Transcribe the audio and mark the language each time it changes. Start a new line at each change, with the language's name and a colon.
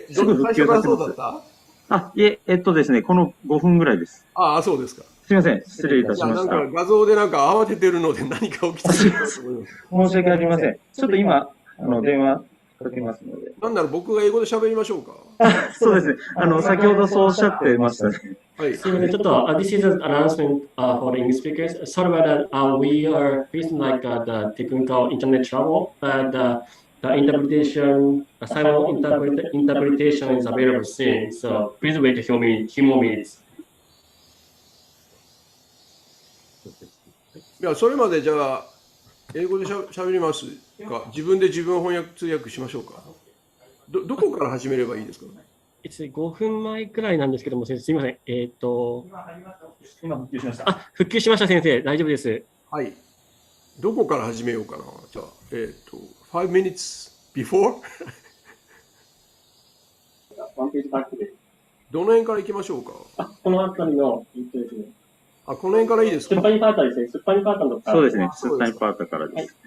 Japanese: すぐ復旧させます。いえ、ですね、この5分ぐらいです。ああ、そうですか。すみません、失礼いたしました。なんか画像で慌ててるので何か起きてるかと思います。申し訳ありません。ちょっと今、電話かけますので。なんなら僕が英語で喋りましょうか。そうですね。先ほどそうおっしゃってましたね。はい。すみません、ちょっと、
English: this is an announcement for the English speakers. Sorry about that. We are facing like the technical internet trouble, but the interpretation, simul interpretation is available soon. So please wait a few more minutes.
Japanese: いや、それまでじゃあ、英語でしゃべりますか？自分で自分翻訳通訳しましょうか？どこから始めればいいですか？5分前くらいなんですけども、先生、すみません。今復旧しました。復旧しました、先生。大丈夫です。はい。どこから始めようかな。じゃあ、
English: 5 minutes before?
Japanese: ワンページバックです。どの辺から行きましょうか？この辺りの、ですね。この辺からいいですか？スッパニパータですね。スッパニパータのそうですね。スッパニパータからです。